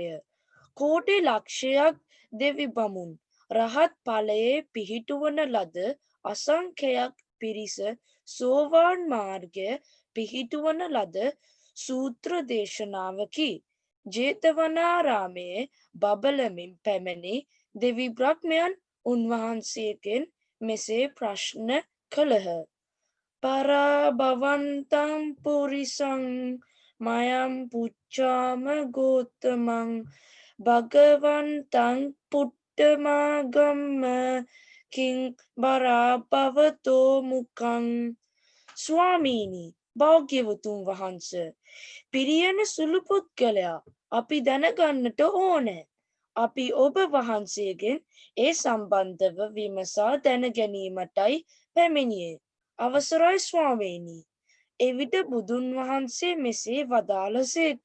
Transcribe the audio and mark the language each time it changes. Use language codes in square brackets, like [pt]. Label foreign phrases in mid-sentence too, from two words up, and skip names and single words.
[si] කෝටි ලක්ෂයක් දෙවි බමුන් රහත් ඵලයේ පිහිටුවන ලද අසංඛ්‍යයක් පිරිස සෝවාන් මාර්ගය පිහිටුවන ලද සූත්‍ර දේශනාවකි. ජේතවනාරාමයේ බබලමින් පැමිණි දෙවි බ්‍රහ්මයන් උන්වහන්සේගෙන් මෙසේ ප්‍රශ්න කළහ. [pi] පරාභවන්තං පුරිසං මයම් පුච්ඡාම ගෝතමං භගවන්තං පුට්ඨමාගම්ම කිං බරාභවතෝ මුකං. [si] ස්වාමීනි, භාග්‍යවතුන් වහන්ස, පිරියන සුළු පුද්ගලයා අපි දැනගන්නට ඕනේ. අපි ඔබ වහන්සේගෙන් ඒ සම්බන්ධව විමසා දැන ගැනීමටයි පැමිණියේ. අවසරයි ස්වාමීනි. එවිට බුදුන් වහන්සේ මෙසේ වදාළසේක.